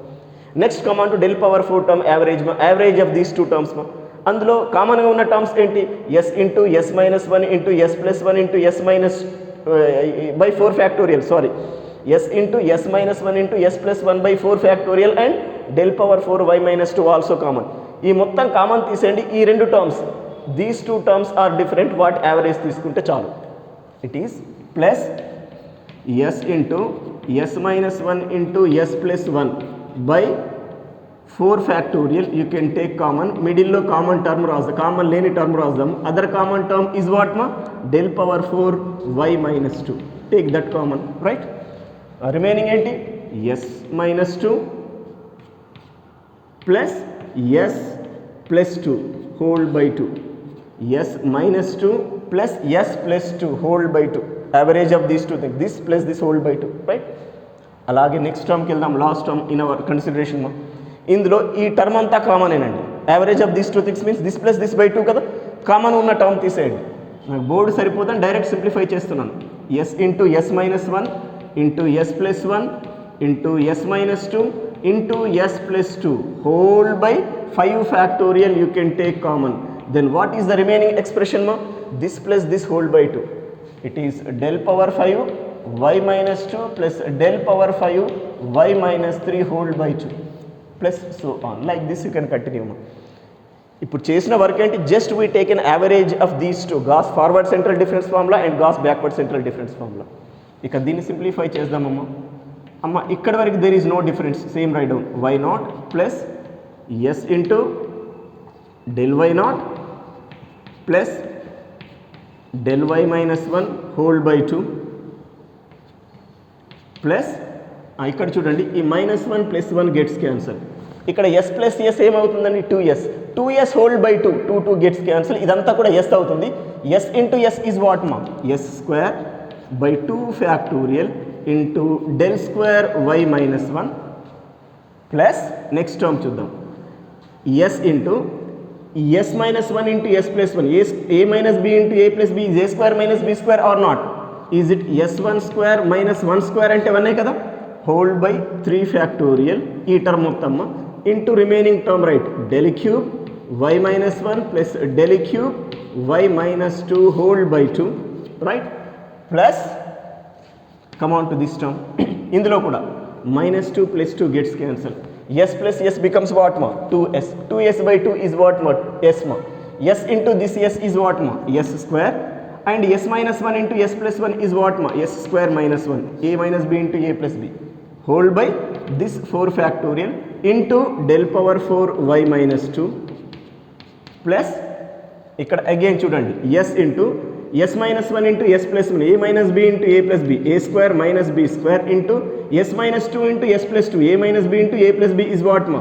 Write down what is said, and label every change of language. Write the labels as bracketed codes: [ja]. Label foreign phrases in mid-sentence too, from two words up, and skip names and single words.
[en] next come on to del power 4 term average మా, average of these 2 terms మా. [te] అందులో కామన్గా ఉన్న టర్మ్స్ ఏంటి, [en] s into s minus 1 into s plus 1 into s minus by 4 factorial, sorry, s into s minus 1 into s plus 1 by 4 factorial and del power 4 y minus 2 also common. [te] ఈ మొత్తం కామన్ తీసేయండి. ఈ రెండు టర్మ్స్, [en] these 2 terms are different, what average [te] తీసుకుంటే చాలు. [en] it is plus s into s minus 1 into s plus 1 by 4 factorial. you can take common, [te] మిడిల్లో కామన్ టర్మ్ రాద్దాం, కామన్ లేని టర్మ్ రాద్దాం. [en] other common term is what మా, del power 4 y minus 2. take that common, right. remaining ఏంటి, s minus 2 plus s plus 2 whole by 2, s minus 2 plus s plus 2 whole by 2, average of these 2 things, this plus this whole by 2, right. [te] అలాగే నెక్స్ట్ టర్మ్కి వెళ్దాం, [en] last term in our consideration మా. [te] ఇందులో ఈ టర్మ్ అంతా కామనేనండి. [en] average of these 2 things means this plus this by 2 కదా. [te] కామన్ ఉన్న టర్మ్ తీసేయండి. నాకు బోర్డు సరిపోతాను, డైరెక్ట్ సింప్లిఫై చేస్తున్నాను. [en] s into s minus 1 into s plus 1 into s minus 2 into s plus 2 whole by 5 factorial. you can take common. then what is the remaining expression మా, this plus this whole by 2. it is del power 5 y minus 2 plus del power 5 y minus 3 whole by 2 plus so on. Like this you can continue. [te] ఇప్పుడు చేసిన వర్క్ ఏంటి, [en] just we take an average of these 2, Gauss forward central difference formula and Gauss backward central difference formula. [te] ఇక దీన్ని సింప్లిఫై చేద్దామమ్మా. అమ్మ ఇక్కడ వరకు [en] there is no difference, same write down, y not plus s into del y not plus del y minus 1 whole by 2 plus [te] ఇక్కడ చూడండి, [en] ఈ -1 plus 1 gets cancel. ఇక్కడ s plus s ఏమవుతుందండి, 2s whole by 2, 2 gets cancel. [te] ఇదంతా కూడా ఎస్ అవుతుంది. [en] s into s is what మా, s square by 2 factorial into del square y minus 1 plus next term చూద్దాం, s into s minus 1 into s plus 1, a minus b into a plus b is a square minus b square or not, is it s1 square minus 1 square అంటే 1 కదా, whole by 3 factorial [te] ఈ టర్మ్ మొత్తమ్మ [en] into remaining term right, del cube y minus 1 plus del cube y minus 2 whole by 2 right, plus come on to this term. [te] ఇందులో కూడా [en] -2 plus 2 gets cancel. S plus S becomes what ma? 2s. 2s by 2 is what ma? S ma. S into this S is what ma? S square. And S minus 1 into S plus 1 is what ma? S square minus 1. A minus B into A plus B. Whole by this 4 factorial into del power 4 y minus 2 plus [te] ఇక్కడ అగైన్ చూడండి [en] S into S minus 1 into S plus 1, A minus B into A plus B, A square minus B square into S minus 2 into S plus 2, A minus B into A plus B is what ma?